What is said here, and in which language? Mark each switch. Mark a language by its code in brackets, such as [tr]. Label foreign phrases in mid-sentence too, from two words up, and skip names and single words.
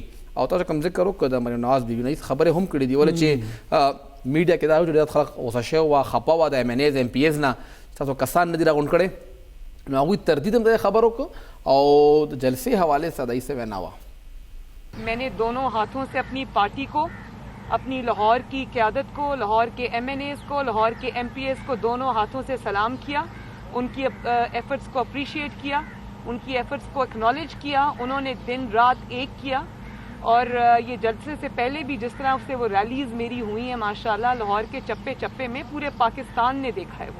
[ps] او تاسو کوم ذکر وکړو د مریم نواز بیبي نه خبرې هم کړې دي ولې چې میډیا کې دا ډېر خلک غوسه شوي وه خفه وه د ایم این ایز ایم پی ایز نه تاسو کسان نه دي راغونډ کړی نو هغوی تردید هم د خبر وکړو او د جلسې حوالې سره دایي څه وینا وه. [ur] میں نے دونوں ہاتھوں سے اپنی پارٹی کو، اپنی لاہور کی قیادت کو، لاہور کے MNAs کو، لاہور کے MPs کو دونوں ہاتھوں سے سلام کیا، ان کی ایفرٹس کو اپریشیئیٹ کیا، ان کی ایفرٹس کو ایکنالج کیا. انہوں نے دن رات ایک کیا اور یہ جلسے سے پہلے بھی جس طرح سے وہ ریلیز میری ہوئی ہیں ماشاءاللہ لاہور کے چپے چپے میں پورے پاکستان نے دیکھا ہے وہ.